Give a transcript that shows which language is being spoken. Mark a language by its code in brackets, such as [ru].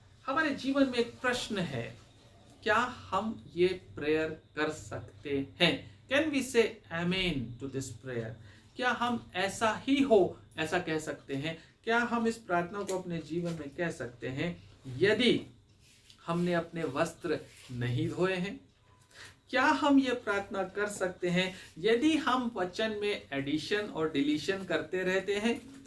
[hi] हमारे जीवन में एक प्रश्न है, क्या हम ये प्रेयर कर सकते हैं? [en] Can we say amen to this prayer? [hi] क्या हम ऐसा ही हो ऐसा कह सकते हैं? क्या हम इस प्रार्थना को अपने जीवन में कह सकते हैं यदि हमने अपने वस्त्र नहीं धोए हैं? क्या हम ये प्रार्थना कर सकते हैं यदि हम वचन में एडिशन और डिलीशन करते रहते हैं?